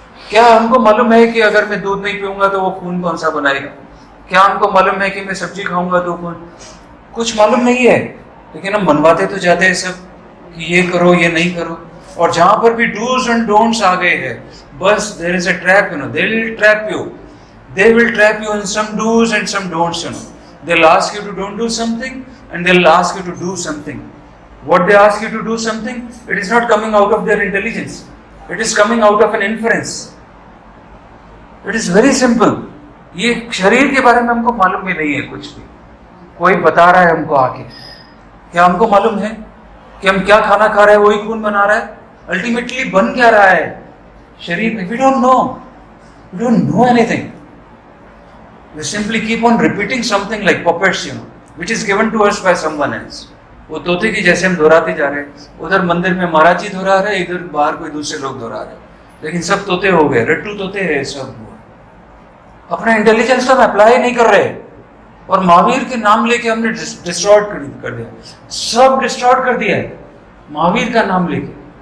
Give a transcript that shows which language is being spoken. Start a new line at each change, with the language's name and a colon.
Hindi: क्या हमको मालूम है कि अगर मैं दूध नहीं पीऊंगा तो वो खून कौन सा बनाएगा? क्या हमको मालूम है कि मैं सब्जी खाऊंगा तो खून? कुछ मालूम नहीं है. लेकिन हम मनवाते तो जाते हैं सब कि ये करो ये नहीं करो. और जहां पर भी डूज एंड डोंट्स आ गए हैं, बस
English: There is a trap. They will trap you. They will trap you in some do's and some don'ts. They'll ask you to don't do something and they'll ask you to do something. What they ask you to do something, it is not coming out of their intelligence. It is coming out of an inference. It is very simple.
Hindi: ये शरीर के बारे में हमको मालूम भी नहीं है कुछ भी. कोई बता रहा है हमको आके. क्या हमको मालूम है कि हम क्या खाना खा रहे हैं वही खून बना रहा है?
English: ultimately
Hindi: बन क्या रहा है शरीर में?
English: We don't know. We don't know anything. We simply keep on repeating something like puppets, which is given to us by someone else.
Hindi: वो तोते की जैसे हम दोहराते जा रहे हैं, उधर मंदिर में महाराज जी दोहरा रहे हैं, इधर बाहर कोई दूसरे लोग दोहरा रहे हैं, लेकिन सब तोते हो गए, रट्टू तोते हैं सब। अपना इंटेलिजेंस तो हम अप्लाई नहीं कर रहे, और महावीर के नाम लेके हमने डिस्ट्रॉय कर दिया, सब डिस्ट्रॉय कर दिया है महावीर का नाम लेके।